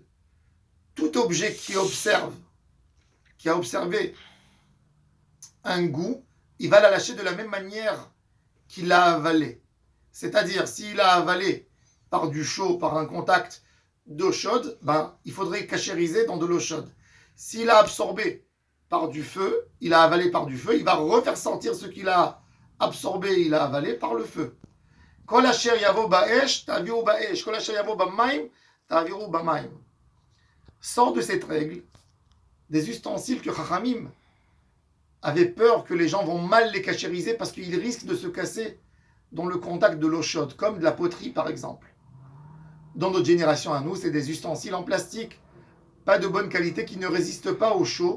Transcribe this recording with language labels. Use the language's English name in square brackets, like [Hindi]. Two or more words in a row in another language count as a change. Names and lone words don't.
[French] Tout objet qui a observé un goût, il va la lâcher de la même manière qu'il l'a avalé. C'est-à-dire, s'il a avalé par du chaud, par un contact d'eau chaude, il faudrait cachériser dans de l'eau chaude. S'il a absorbé par du feu, il a avalé par du feu, il va refaire sentir ce qu'il a absorbé, il a avalé par le feu. [Hebrew] כל אשר יבוא באש, תעבירו באש. כל אשר יבוא במים, תעבירו במים. [French] Sort de cette règle des ustensiles que Chachamim avait peur que les gens vont mal les cachériser parce qu'ils risquent de se casser dans le contact de l'eau chaude, comme de la poterie par exemple. Dans notre génération à nous, c'est des ustensiles en plastique, pas de bonne qualité, qui ne résistent pas au chaud.